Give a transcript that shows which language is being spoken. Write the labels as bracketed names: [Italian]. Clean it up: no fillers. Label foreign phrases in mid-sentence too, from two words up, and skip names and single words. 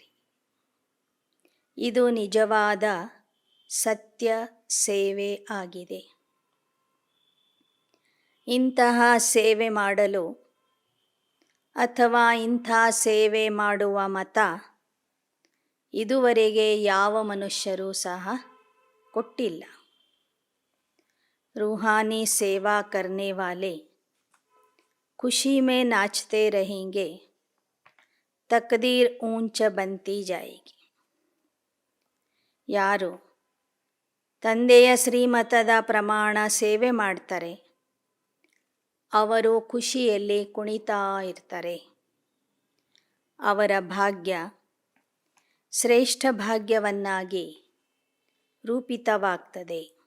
[Kannada] ಇದು ನಿಜವಾದ ಸತ್ಯ ಸೇವೆ ಆಗಿದೆ. ಇಂತಹ ಸೇವೆ ಮಾಡಲು ಅಥವಾ ಇಂಥ ಸೇವೆ ಮಾಡುವ ಮತ ಇದುವರೆಗೆ ಯಾವ ಮನುಷ್ಯರೂ ಸಹ ಕೊಟ್ಟಿಲ್ಲ. [Hindi] रूहानी सेवा करने वाले खुशी में नाचते रहेंगे. तकदीर ऊंच बनती जाएगी. [Kannada] ಯಾರು ತಂದೆಯ ಶ್ರೀಮತದ ಪ್ರಮಾಣ ಸೇವೆ ಮಾಡ್ತಾರೆ ಅವರು ಖುಷಿಯಲ್ಲಿ ಕುಣಿತಾ ಇರ್ತಾರೆ. ಅವರ ಭಾಗ್ಯ ಶ್ರೇಷ್ಠ ಭಾಗ್ಯವನ್ನಾಗಿ ರೂಪಿತವಾಗ್ತದೆ.